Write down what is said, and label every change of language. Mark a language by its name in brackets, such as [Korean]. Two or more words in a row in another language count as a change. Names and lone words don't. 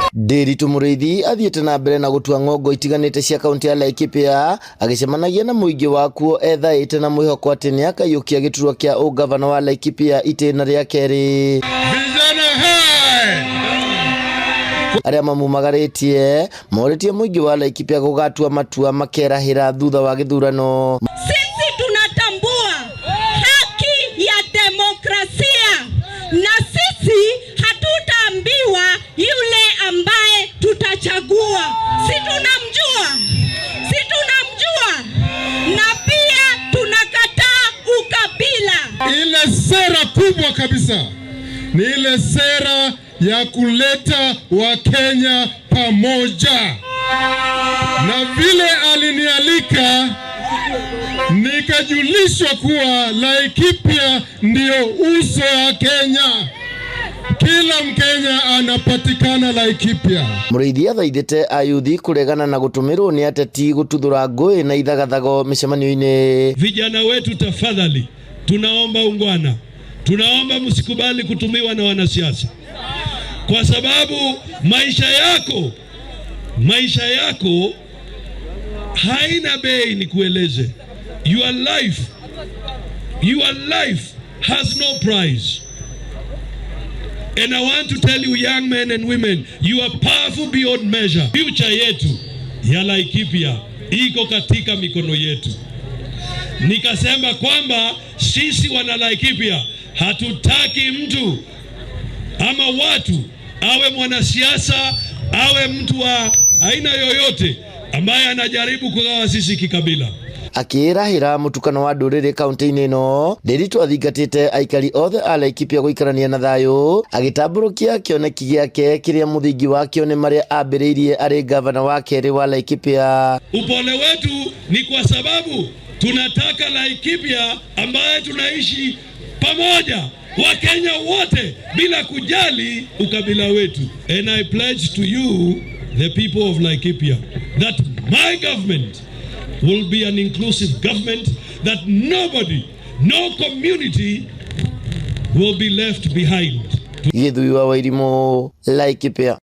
[Kikuyu] Ndiritu Muriithi athiĩte na mbere na gũtua ng'ongo itiganĩte cia kaunti ya Laikipia agĩcemanagia na mũingĩ wakuo ethaĩte na mwĩhoko atĩ nĩ akaiyũkia gĩturwa kĩa ũgavana wa Laikipia itĩna rĩa kerĩ. Arĩa mamumagarĩtie morĩtie mũingĩ wa Laikipia gũgatua matua makerahĩra thutha wa gĩthurano. [Swahili] Sisi tunatambua haki ya demokrasia na sisi hatutaambiwa yule ambaye tutachagua. Si tunamjua na pia tunakataa ukabila. Ile sera kubwa kabisa ni ile sera ya kuleta Wakenya pamoja, na vile alinialika nikajulishwa kuwa Laikipia ndio uso wa Kenya. Kila Mkenya anapatikana Laikipia. [Kikuyu] Muriithi athaithĩte ayuthi kuregana na gũtũmĩrwo nĩ ateti gũtuthũra ngũĩ na ithagathago mĩcemanio-inĩ. [Swahili] Vijana wetu, tafadhali tunaomba ungwana, tunaomba msikubali kutumiwa na wanasiasa, kwa sababu maisha yako haina bei. Ni kueleze, [English] your life has no price. And I want to tell you, young men and women, you are powerful beyond measure. [Swahili] Future yetu ya Laikipia iko katika mikono yetu. Nikasema kwamba sisi wana Laikipia hatutaki mtu ama watu, awe mwanasiasa, awe mtu wa aina yoyote ambaye anajaribu kugawa sisi kikabila. [Kikuyu] Akĩrahĩra mũtukano wa ndũrĩrĩ kaunti-inĩ ĩno, Ndiritu athingatĩte aikari othe a Laikipia gũikarania na thayũ, agĩtambũrũkia kĩoneki gĩake kĩrĩa mũthingi wakĩo nĩ marĩa ambĩrĩirie arĩ gavana wa kerĩ wa Laikipia. [Swahili] Upole wetu ni kwa sababu tunataka Laikipia ambaye tunaishi pamoja, Wakenya wote bila kujali ukabila wetu. [English] And I pledge to you, the people of Laikipia, that my government will be an inclusive government, that nobody, no community will be left behind. [Kikuyu] Githui wa Wairimu, Laikipia.